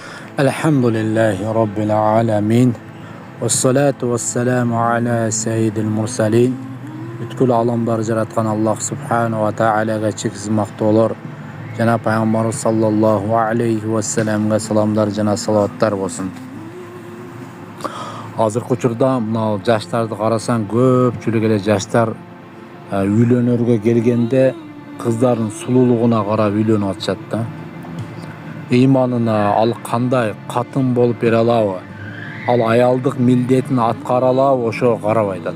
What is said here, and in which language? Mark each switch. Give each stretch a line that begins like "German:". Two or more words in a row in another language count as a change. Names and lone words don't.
Arabic: الحمد لله رب العالمين. والصلاة والسلام على سيد المرسلين.
Kyrgyz: Бүткүл аламдары жараткан Аллах
Arabic: سبحانه وتعالىга
Kyrgyz: чексиз мактоолор. Жана Пайгамбар
Arabic: صلى الله عليه وسلمге
Kyrgyz: саламдар жана салаваттар болсун. Hazırkı учурда mına жаштарды карасаң, көпчүлүк эле жаштар үйлөнөргө келгенде кыздардын сулуулугуна карап үйлөнүп атышат да. Иманына ал кандай катын болуп бере алабы, ал аялдык милдетин аткара алабы, ошого карап айтат.